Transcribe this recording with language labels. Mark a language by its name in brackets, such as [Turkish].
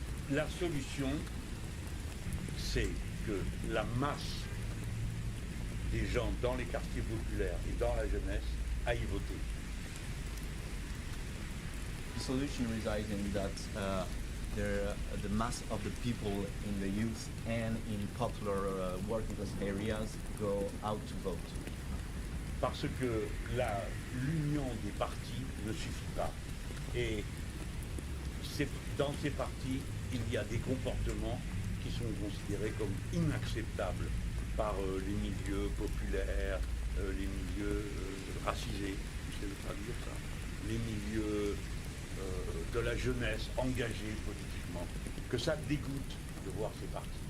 [French] La solution, c'est que la masse des gens dans les quartiers populaires et dans la jeunesse aillent voter. [English] The solution resides in that the mass of the people in the youth and in popular working class areas go out to vote. [French] Parce que l'union des partis ne suffit pas. Et dans ces partis, il y a des comportements qui sont considérés comme inacceptables par les milieux populaires, les milieux racisés, je sais traduire ça, les milieux de la jeunesse engagée politiquement, que ça dégoûte de voir ces partis.